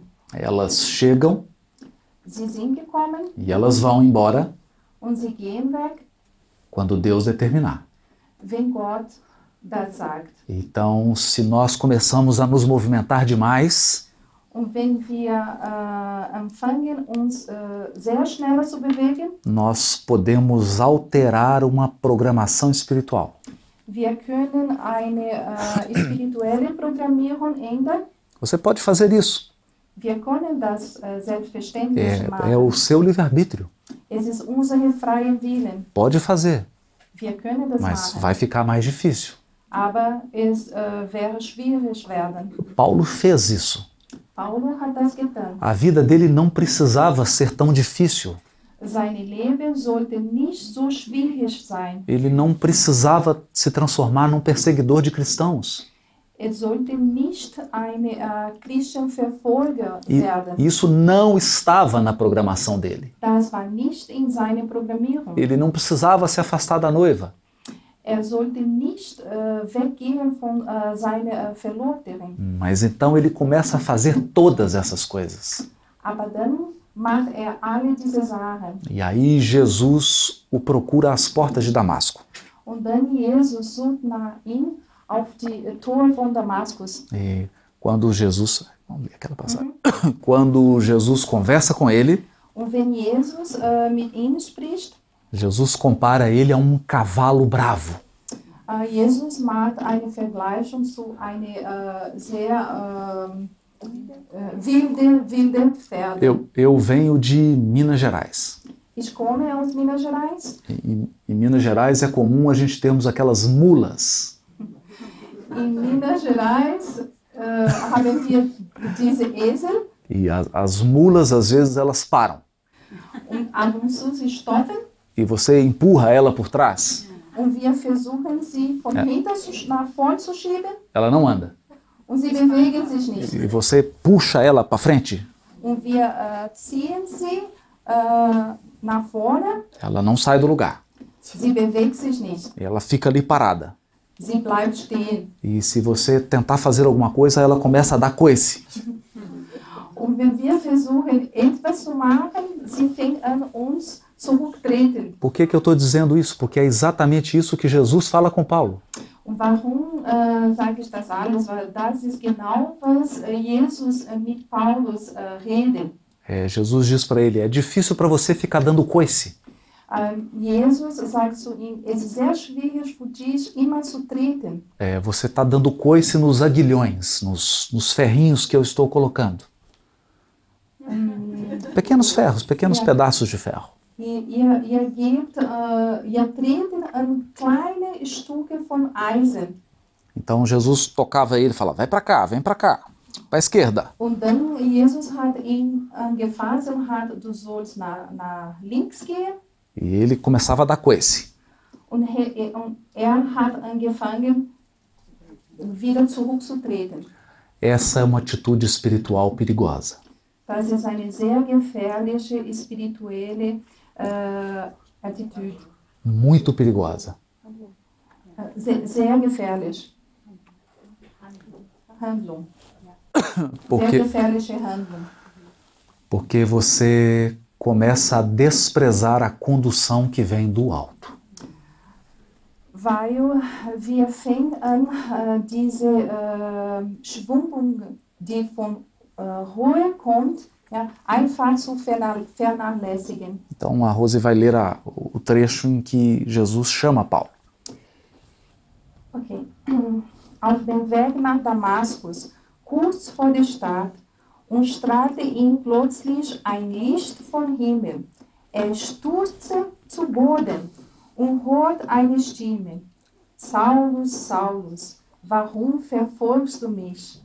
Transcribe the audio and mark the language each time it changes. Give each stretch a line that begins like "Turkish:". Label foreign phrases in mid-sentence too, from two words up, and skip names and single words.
Portuguese: Elas chegam.
German: Sie sind gekommen.
Portuguese: E elas vão embora.
German: Und sie gehen weg.
Portuguese: Quando Deus determinar.
German: Wenn Gott das sagt.
Portuguese: Então, se nós começamos a nos movimentar demais,
German: und wenn wir anfangen, uns sehr schnell zu bewegen,
Portuguese: nós podemos alterar uma programação espiritual.
German: Wir können eine spirituelle Programmierung ändern.
Portuguese: Você pode fazer isso.
German: Wir können das selbstverständlich machen.
Portuguese: É o seu livre-arbítrio.
German: Es ist unser freier Willen.
Portuguese: Pode fazer.
German: Wir können das
Portuguese: Mas
German: machen.
Portuguese: vai ficar mais difícil.
German: Aber es wäre schwierig werden.
Portuguese: Paulo fez isso.
German: Paulo hat das getan.
Portuguese: A vida dele não precisava ser tão difícil.
German: Sein Leben sollte nicht so schwierig sein.
Portuguese: Ele não precisava se transformar num perseguidor de cristãos.
German: Sollte nicht ein Christenverfolger werden.
Portuguese: Isso não estava na programação dele.
German: Das war nicht in seiner Programmierung.
Portuguese: Ele não precisava se afastar da noiva.
German: Sollte nicht weggehen von seiner Verlobten.
Portuguese: Mas então ele começa a fazer todas essas coisas.
German: Aber dann macht alle diese Sachen.
Portuguese: E aí Jesus o procura às portas de Damasco.
German: Und dann Jesus sucht nach ihm auf die Tore von Damaskus.
Portuguese: E quando Jesus, vamos ler aquela passagem. Quando Jesus conversa com ele,
German: Und wenn Jesus mit ihm spricht,
Portuguese: Jesus compara ele a um cavalo bravo.
German: Jesus macht eine Vergleichung zu einer sehr wilde Pferde.
Portuguese: Eu venho de Minas Gerais.
German: Ich komme aus Minas Gerais.
Portuguese: Em Minas Gerais é comum a gente termos aquelas mulas.
German: In Minas Gerais haben wir diese Esel.
Portuguese: E as mulas, às vezes, elas param.
German: Und ab und zu sie stoppen.
Portuguese: E você empurra ela por trás.
German: Und wir versuchen sie von hinten nach vorn zu schieben.
Portuguese: Ela não anda.
German: Und sie bewegen sich nicht.
Portuguese: E você puxa ela para frente.
German: Und wir ziehen sie nach vorne.
Portuguese: Ela não sai do lugar.
German: Sie bewegt sich nicht.
Portuguese: E ela fica ali parada.
German: Sie bleibt stehen.
Portuguese: E se você tentar fazer alguma coisa, ela começa a dar coice.
German: Und wenn wir versuchen, etwas zu machen, sie fängt an, uns zurücktreten.
Portuguese: Por que eu estou dizendo isso? Porque é exatamente isso que Jesus fala com Paulo.
German: Und warum sage ich das alles? Weil das ist genau, was Jesus mit Paulus redet.
Portuguese: Jesus diz para ele, é difícil para você ficar dando coice.
German: Jesus sagt zu ihm, es ist sehr schwierig für dich, immer zu treten.
Portuguese: Você está dando coice nos aguilhões, nos ferrinhos que eu estou colocando. Pequenos ferros, pequenos pedaços de ferro.
German: Ihr treten an kleine Stücke von Eisen.
Portuguese: Então Jesus tocava ele e falava, vai para cá, vem para cá, para a esquerda.
German: Und dann Jesus hat ihn angefasst und hat, du sollst nach links gehen.
Portuguese: E ele começava a dar coice.
German: Und hat angefangen, wieder zurückzutreten.
Portuguese: Essa é uma atitude espiritual perigosa.
German: Das ist eine sehr gefährliche spirituelle Attitüde.
Portuguese: Muito perigosa.
German: Sehr gefährlich. Handlung. Sehr gefährliche Handlung.
Portuguese: Porque você começa a desprezar a condução que vem do alto.
German: Weil wir fangen an, diese Schwingung, die von hohe kommt, einfach zu vernachlässigen.
Portuguese: Então a Rose vai ler o trecho em que Jesus chama Paulo.
German: Okay. Auf dem Weg nach Damaskus, kurz vor der Stadt, und strahlte ihm plötzlich ein Licht vom Himmel. Stürzte zu Boden und hört eine Stimme. Saulus, Saulus, warum verfolgst du mich?